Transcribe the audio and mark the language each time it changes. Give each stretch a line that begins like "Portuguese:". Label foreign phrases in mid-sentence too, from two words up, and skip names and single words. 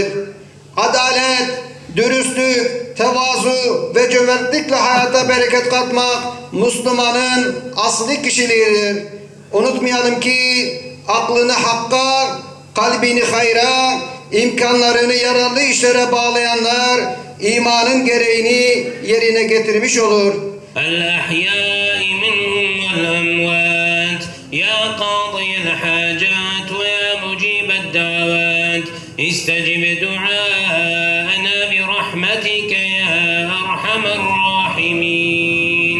Turkish: Adalet, dürüstlük, tevazu ve cömertlikle hayata bereket katmak Müslümanın asli kişiliğidir. Unutmayalım ki aklını hakka, kalbini hayra, imkanlarını yararlı işlere bağlayanlar imanın gereğini yerine getirmiş olur.
Arabic: الأحياء منهم والأموات يا قاضي الحاجات ويا مجيب الدعوات استجب دعاءنا برحمتك يا أرحم الراحمين.